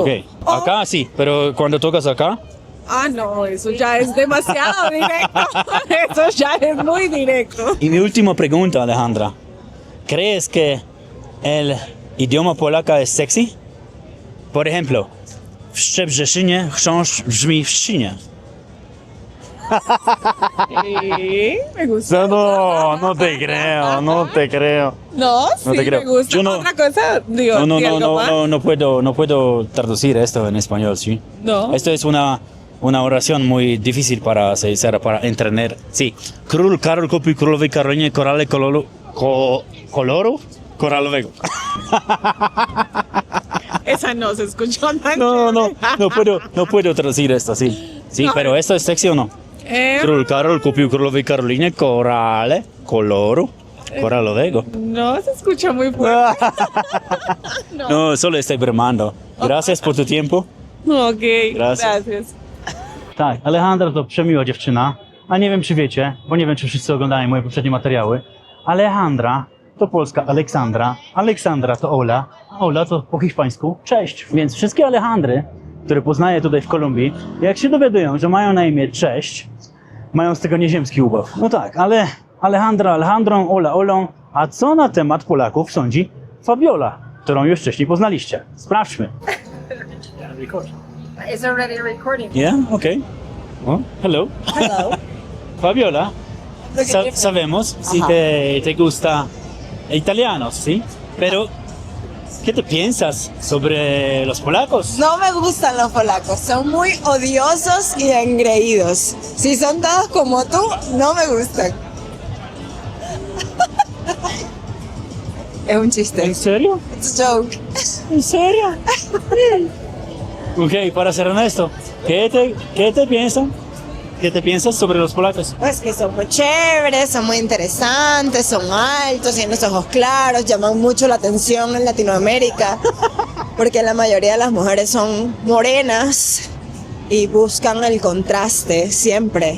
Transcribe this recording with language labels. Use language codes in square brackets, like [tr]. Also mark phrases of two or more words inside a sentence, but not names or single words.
[es] Ok, o- acá sí, pero cuando tocas acá, Ah, no, eso ya es demasiado directo. Eso ya es muy directo. y mi última pregunta, Alejandra, ¿crees que el idioma polaco es sexy? Por ejemplo, [pl] w Szczebrzeszynie chrząszcz brzmi w Szczecinie. [es] Sí, me gusta. No te creo, no te creo. No, sí, te creo. me gusta. Yo no- Otra cosa, digo, ¿y algo más? No puedo traducir esto en español, ¿sí? No. Esto es una oración muy difícil para entender. Sí. [pl] Król Karol kupił królowej Karolinie korale koloru koralowego. [es] Esa no se escuchó tan No puedo traducir esto, sí. Sí, No. pero ¿esto es sexy o no? [pl] Król Karol kupił królowej Karolinie koloru koralowego. [es] No se escucha muy fuerte. No, solo estoy bromando. Gracias por tu tiempo. Ok, Gracias. gracias. [pl] Tak, Alejandra to przemiła dziewczyna, a nie wiem czy wiecie, bo nie wiem czy wszyscy oglądają moje poprzednie materiały. Alejandra to polska Aleksandra, Aleksandra to Ola, a Ola to po hiszpańsku cześć. Więc wszystkie Alejandry, które poznaję tutaj w Kolumbii, jak się dowiadują, że mają na imię cześć, mają z tego nieziemski ubaw. No tak, ale Alejandra Alejandrą, Ola Olą, a co na temat Polaków sądzi Fabiola, którą już wcześniej poznaliście? Sprawdźmy. [en] It's already recording. Yeah, okay. Well, hello. Hello. [es] Fabiola, sabemos si te gusta italiano, ¿sí? Pero, ¿qué te piensas sobre los polacos? No me gustan los polacos, son muy odiosos y engreídos. Si son todos como tú, no me gustan. Es un chiste. ¿En serio? [en] It's a joke. [es] ¿En serio? Ok, para ser honesto, ¿qué te piensan? ¿Qué te piensas sobre los polacos? Pues que son muy chéveres, son muy interesantes, son altos, tienen los ojos claros, llaman mucho la atención en Latinoamérica, porque la mayoría de las mujeres son morenas y buscan el contraste siempre.